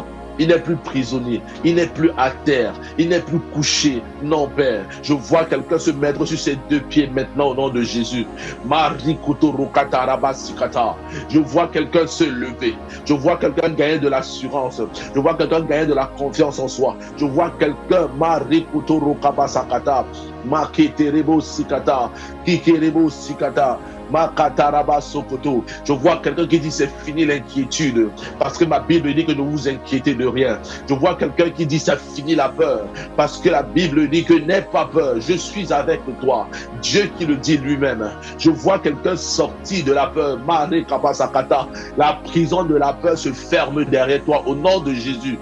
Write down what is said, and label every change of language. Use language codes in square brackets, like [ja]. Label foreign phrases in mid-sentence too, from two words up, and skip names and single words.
[fr] Il n'est plus prisonnier, il n'est plus à terre, il n'est plus couché. Non, Père, je vois quelqu'un se mettre sur ses deux pieds maintenant au nom de Jésus. Je vois quelqu'un se lever. Je vois quelqu'un gagner de l'assurance. Je vois quelqu'un gagner de la confiance en soi. Je vois quelqu'un Maketerebo sikata, kikerebo sikata. Je vois quelqu'un qui dit c'est fini l'inquiétude parce que ma Bible dit que ne vous inquiétez de rien. Je vois quelqu'un qui dit c'est fini la peur parce que la Bible dit que n'aie pas peur, je suis avec toi. Dieu qui le dit lui-même. Je vois quelqu'un sorti de la peur. La prison de la peur se ferme derrière toi au nom de Jésus.